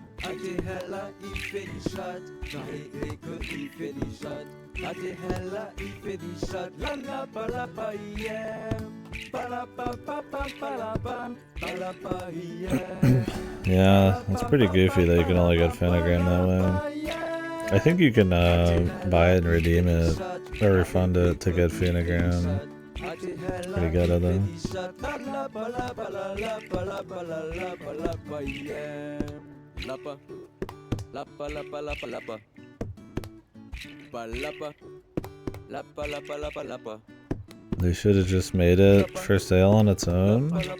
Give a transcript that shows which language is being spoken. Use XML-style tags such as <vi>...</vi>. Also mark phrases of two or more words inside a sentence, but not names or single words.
<fr>hella il fait des shots, et que il fait des shots. Hella il fait des shots, la la pa la pa yeah. Pa la pa pa pa pa la pa yeah.</fr> <en>Yeah, it's pretty goofy that you can only get Pentagram that way. I think you can buy it and redeem it, or refund it to get Phonogram. Pretty good at them. They should have just made it for sale on its own.</en>